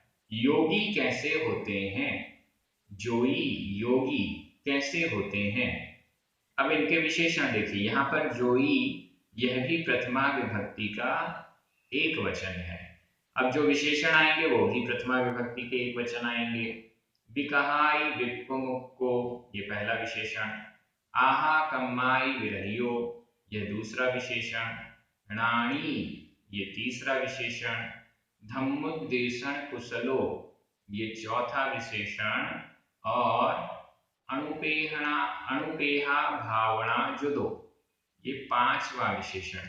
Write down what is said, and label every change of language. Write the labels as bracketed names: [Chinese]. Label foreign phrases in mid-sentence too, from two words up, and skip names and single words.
[Hindi] योगी कैसे होते हैं, जोई, योगी कैसे होते हैं। अब इनके विशेषण देखिए। यहाँ पर जोई, यह भी प्रथमा विभक्ति का एक वचन है। अब जो विशेषण आएंगे वो भी प्रथमा विभक्ति के एक वचन आएंगे। [Prakrit languages] विकहाई विप्पमुक्को, [Hindi] ये पहला विशेषण। [Prakrit languages] आहा कम्माई विरहियो, [Hindi] यह दूसरा विशेषण। राणी, ये तीसरा विशेषण। [Prakrit languages] धम्मुद्देशन कुशलो, [Hindi] ये चौथा विशेषण। [Prakrit languages] और अणुपेहना, अणुपेहा भावना जुदो, [Hindi] ये पांचवा विशेषण।